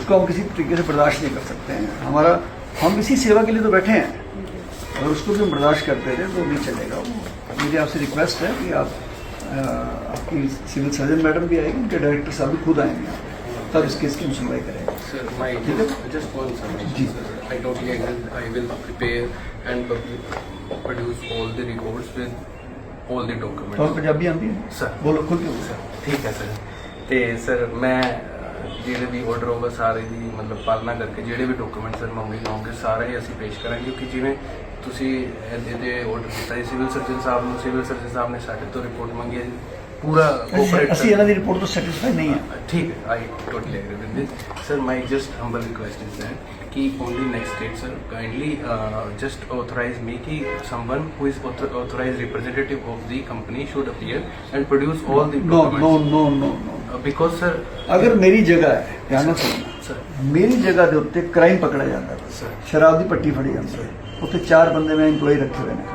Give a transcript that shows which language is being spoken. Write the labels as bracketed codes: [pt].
[hi] उसको हम किसी तरीके से बर्दाश्त नहीं कर सकते हैं। हम इसी सेवा के लिए तो बैठे हैं, अगर उसको भी हम बर्दाश्त करते रहे तो नहीं चलेगा। मुझे आपसे रिक्वेस्ट है कि आपकी सिविल सर्जन मैडम भी आएगी, उनके डायरेक्टर साहब भी खुद आएंगे यहाँ पे, तब इस केस की हम सुनवाई करेंगे। [en] Sir, my just one submission, sir. I totally agree. I will prepare and produce all the records with all the [hi] और [en] documents. [hi] पंजाबी आती है [en] Sir. [hi] बोलो खुद के बोलो। ठीक है ਸਰ। [pa] ਤੇ ਸਰ ਮੈਂ ਜਿਹੜੇ ਵੀ ਆਰਡਰ ਹੋਗਾ ਸਾਰੇ ਦੀ ਮਤਲਬ ਪਾਲਣਾ ਕਰਕੇ ਜਿਹੜੇ ਵੀ ਡਾਕੂਮੈਂਟ ਸਰ ਮੰਗੇ ਜਾਓਗੇ ਸਾਰੇ ਹੀ ਅਸੀਂ ਪੇਸ਼ ਕਰਾਂਗੇ, ਕਿਉਂਕਿ ਜਿਵੇਂ ਤੁਸੀਂ ਇਹਦੇ ਆਰਡਰ ਕੀਤਾ ਹੈ ਸਿਵਲ ਸਰਜਨ ਸਾਹਿਬ ਨੂੰ, ਸਿਵਲ ਸਰਜਨ ਸਾਹਿਬ ਨੇ ਸਾਡੇ ਤੋਂ ਰਿਪੋਰਟ ਮੰਗੀ ਹੈ ਜੀ, ਪੂਰਾ ਅਸੀਂ ਇਹਨਾਂ ਦੀ ਰਿਪੋਰਟ ਤੋਂ ਸੈਟੀਸਫਾਈ ਨਹੀਂ ਹੈ। [hi] ठीक है, [en] I totally agree with this. Sir, my just humble request is that कि only next date, sir, kindly just authorize me कि someone who is authorized representative of the company should appear and produce all the No, documents. no, no, no, no. Because sir [hi] अगर मेरी जगह है ध्यान [pa] ਨਾਲ ਸੁਣਨਾ [hi] sir [pa] ਮੇਰੀ ਜਗ੍ਹਾ ਦੇ ਉੱਤੇ ਕ੍ਰਾਈਮ ਪਕੜਿਆ ਜਾਂਦਾ ਹੈ, ਸਰ ਸ਼ਰਾਬ ਦੀ ਪੱਟੀ ਫੜੀ ਜਾਂਦੀ ਹੈ, ਉੱਥੇ 4 ਬੰਦੇ ਮੈਂ ਇੰਪਲੋਈ ਰੱਖੇ ਹੋਏ ਨੇ,